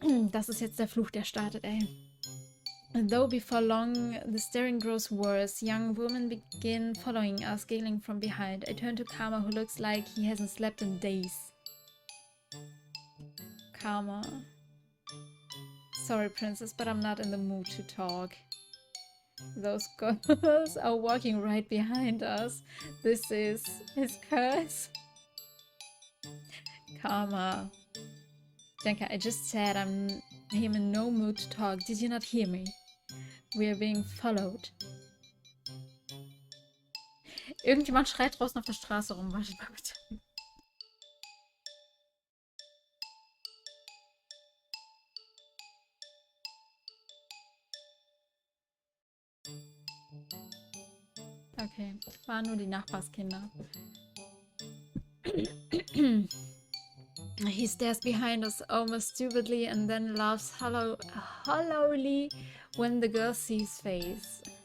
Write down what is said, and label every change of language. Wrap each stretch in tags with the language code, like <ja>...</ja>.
<de>Das ist jetzt der Fluch, der startet, ey.</de> <en>Though before long, the staring grows worse. Young women begin following us, giggling from behind. I turn to Karma, who looks like he hasn't slept in days. Karma. Sorry, princess, but I'm not in the mood to talk. Those girls are walking right behind us. This is his curse. Karma. Jenka, I just said I'm in no mood to talk. Did you not hear me? We are being followed.</en> <de>Irgendjemand schreit draußen auf der Straße rum. Wartet mal bitte. Okay, waren nur die Nachbarskinder.</de> <en>He stares behind us almost stupidly and then laughs hollowly when the girl sees face.</en>